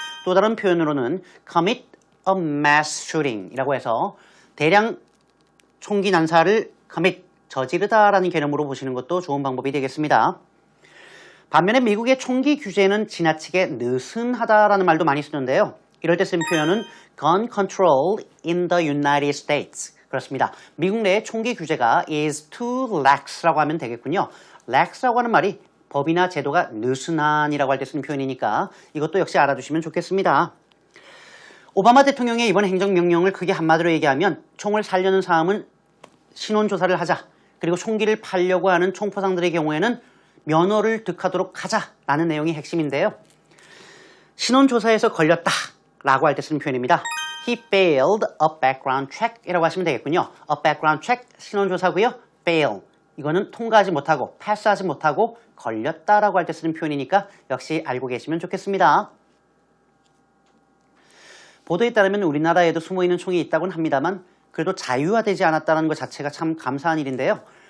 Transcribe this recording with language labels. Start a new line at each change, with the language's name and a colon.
Korean: 또 다른 표현으로는
English: commit a mass shooting
Korean: 이라고 해서 대량 총기 난사를 commit, 저지르다라는 개념으로 보시는 것도 좋은 방법이 되겠습니다. 반면에 미국의 총기 규제는 지나치게 느슨하다라는 말도 많이 쓰는데요.
English: 이럴 때 쓰는 표현은 gun control in the United States.
Korean: 그렇습니다. 미국 내의 총기 규제가
English: is too lax
Korean: 라고 하면 되겠군요. lax라고 하는 말이 법이나 제도가 느슨한이라고 할 때 쓰는 표현이니까 이것도 역시 알아두시면 좋겠습니다. 오바마 대통령의 이번 행정명령을 크게 한마디로 얘기하면 총을 살려는 사람은 신원조사를 하자. 그리고 총기를 팔려고 하는 총포상들의 경우에는 면허를 득하도록 하자라는 내용이 핵심인데요. 신원조사에서 걸렸다라고 할 때 쓰는 표현입니다.
English: He failed a background check이라고
Korean: 하시면 되겠군요.
English: A background check
Korean: 신원조사고요. fail 이거는 통과하지 못하고 패스하지 못하고 걸렸다라고 할 때 쓰는 표현이니까 역시 알고 계시면 좋겠습니다. 보도에 따르면 우리나라에도 숨어있는 총이 있다고는 합니다만 그래도 자유화되지 않았다는 것 자체가 참 감사한 일인데요.